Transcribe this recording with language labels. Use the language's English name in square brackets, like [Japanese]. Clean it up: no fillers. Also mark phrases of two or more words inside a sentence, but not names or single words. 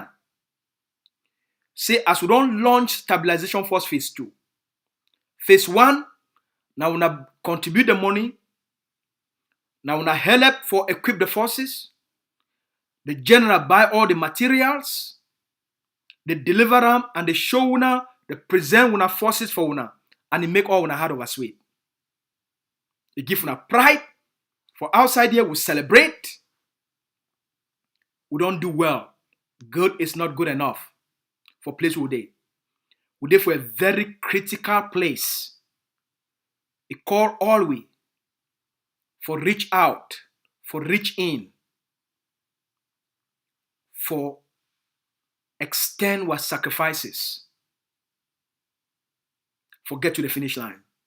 [Nigerian Pidgin] Say as we don't launch stabilization force phase 2. Phase 1, now we contribute the money. Now we help for equip the forces. The general buy all the materials. They deliver them and they show una, they present una forces for una, and they make all una heart over sweet. They give una pride. For outside here, we celebrate. We don't do well. Good is not good enough for place we dey. We dey for a very critical place. It call all we for reach out, for reach in, for extend our sacrifices, for get to the finish line.